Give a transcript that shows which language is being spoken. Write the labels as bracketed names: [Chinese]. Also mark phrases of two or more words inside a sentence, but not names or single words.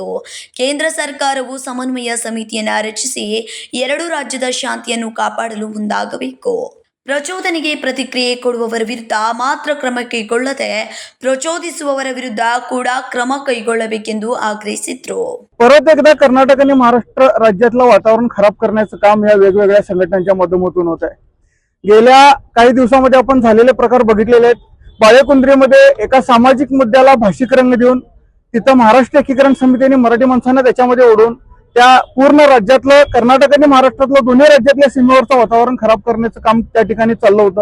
[Kannada] ಕೇಂದ್ರ ಸರ್ಕಾರವು ಸಮನ್ವಯ ಸಮಿತಿಯನ್ನು ರಚಿಸಿ ಎರಡು ರಾಜ್ಯದ ಶಾಂತಿಯನ್ನು ಕಾಪಾಡಲು ಮುಂದಾಗಬೇಕು. ಪ್ರಚೋದನೆಗೆ ಪ್ರತಿಕ್ರಿಯೆ ಕೊಡುವವರ ವಿರುದ್ಧ ಮಾತ್ರ ಕ್ರಮ ಕೈಗೊಳ್ಳದೆ ಪ್ರಚೋದಿಸುವವರ ವಿರುದ್ಧ ಕೂಡ ಕ್ರಮ कैಗೊಳ್ಳಬೇಕೆಂದು ಆಗ್ರಹಿಸಿದ್ರು. [Marathi] परत एकदा कर्नाटक आणि महाराष्ट्र राज्यातलं वातावरण खराब करण्याचं काम या वेगवेगळ्या संघटनांच्या माध्यमातून होत आहे. गेल्या काही दिवसांमध्ये आपण झालेले प्रकार बघितलेले आहेत. बाळेकुंद्रीमध्ये एका सामाजिक मुद्द्याला भाषिक रंग देऊन तिथं महाराष्ट्र एकीकरण समितीने मराठी माणसांना त्याच्यामध्ये ओढून त्या पूर्ण राज्यातलं कर्नाटक आणि महाराष्ट्रातलं दोन्ही राज्यातल्या सीमेवरचं वातावरण खराब करण्याचं काम त्या ठिकाणी चाललं होतं.